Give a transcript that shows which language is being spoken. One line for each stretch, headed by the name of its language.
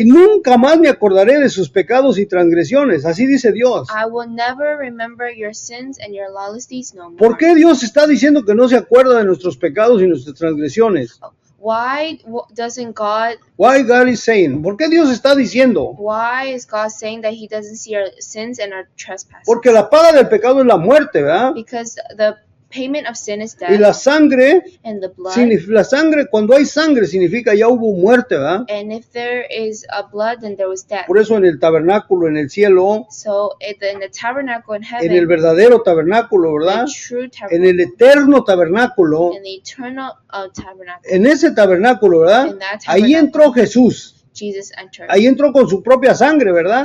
Spanish: y nunca más me acordaré de sus pecados y transgresiones. Así dice Dios.
English: I will never remember your sins and your lawless deeds no more.
Spanish: ¿Por qué Dios está diciendo que no se acuerda de nuestros pecados y nuestras transgresiones?
English: Why doesn't God? Why God is saying?
Spanish: ¿Por qué Dios está diciendo?
English: Why is God saying that He doesn't see our sins and our trespasses?
Spanish: Porque la paga del pecado es la muerte, ¿verdad?
English: Because the payment of sin is
Spanish: Y
English: death,
Spanish: la sangre,
English: and the blood.
Spanish: la sangre, cuando hay sangre significa ya hubo muerte, ¿verdad?
English: And if there is a blood, then there was death.
Spanish: Por eso en el tabernáculo, en el cielo,
English: So in the tabernacle in heaven,
Spanish: en el verdadero tabernáculo, ¿verdad?
English: the true
Spanish: En
English: tabernacle,
Spanish: el eterno tabernáculo,
English: in the eternal tabernacle,
Spanish: en ese tabernáculo, ¿verdad?
English: in that
Spanish: Ahí
English: tabernacle,
Spanish: entró Jesús.
English: Jesus entered.
Spanish: Ahí entró con su propia sangre, ¿verdad?